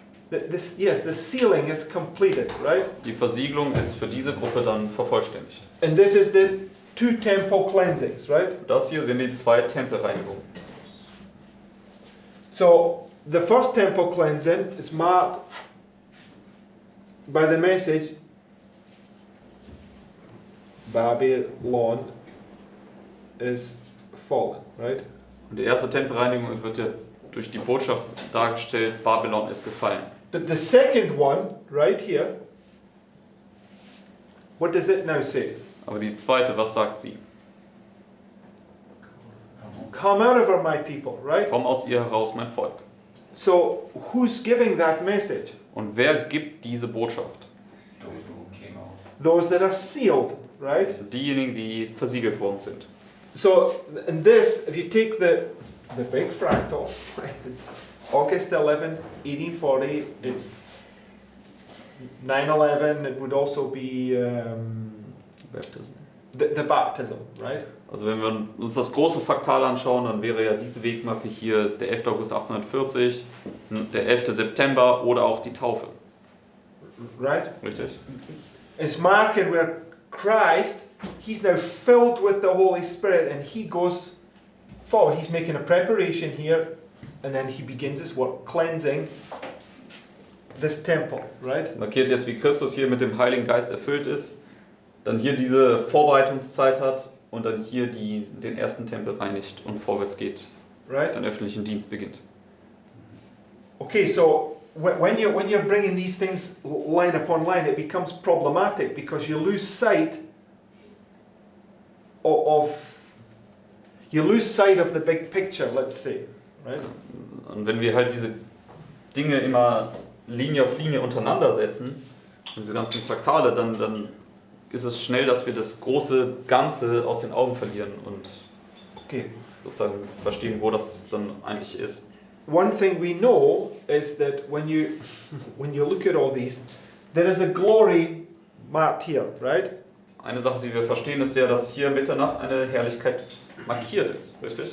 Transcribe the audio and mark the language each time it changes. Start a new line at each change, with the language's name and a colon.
English: Yes, the sealing is completed, right?
German: Die Versiegelung ist für diese Gruppe dann vervollständigt.
English: And this is the 2 temple cleansings, right?
German: Das hier sind die 2 Tempelreinigungen.
English: So the first temple cleansing is marked by the message Babylon is fallen, right?
German: Und die erste Tempelreinigung wird ja durch die Botschaft dargestellt, Babylon ist gefallen.
English: But the second one, right here, what does it now say?
German: Aber die zweite, was sagt sie?
English: Come out of her, my people, right?
German: Komm aus ihr heraus, mein Volk.
English: So who's giving that message?
German: Und wer gibt diese Botschaft?
English: Those who came out. Those that are sealed, right?
German: Diejenigen, die versiegelt worden sind.
English: So in this, if you take the big fractal, right, it's August 11th, 1840, it's 9/11, it would also be Baptism. the baptism, right?
German: Also wenn wir uns das große Fraktal anschauen, dann wäre ja diese Wegmarke hier der 11. August 1840, der 11. September oder auch die Taufe.
English: Right?
German: Richtig?
English: It's marking where Christ, he's now filled with the Holy Spirit and he goes forward. He's making a preparation here and then he begins his work cleansing this temple, right?
German: Das markiert jetzt, wie Christus hier mit dem Heiligen Geist erfüllt ist, dann hier diese Vorbereitungszeit hat und dann hier den ersten Tempel reinigt und vorwärts geht,
English: Right?
German: seinen öffentlichen Dienst beginnt.
English: Okay, so when you're bringing these things line upon line, it becomes problematic because you lose sight of the big picture, let's say, right?
German: Und wenn wir halt diese Dinge immer Linie auf Linie untereinander setzen, diese ganzen Fraktale, dann ist es schnell, dass wir das große Ganze aus den Augen verlieren und
English: Okay.
German: sozusagen verstehen, wo das dann eigentlich ist.
English: One thing we know is that when you look at all these, there is a glory marked here, right?
German: Eine Sache, die wir verstehen, ist ja, dass hier Mitternacht eine Herrlichkeit markiert ist, richtig?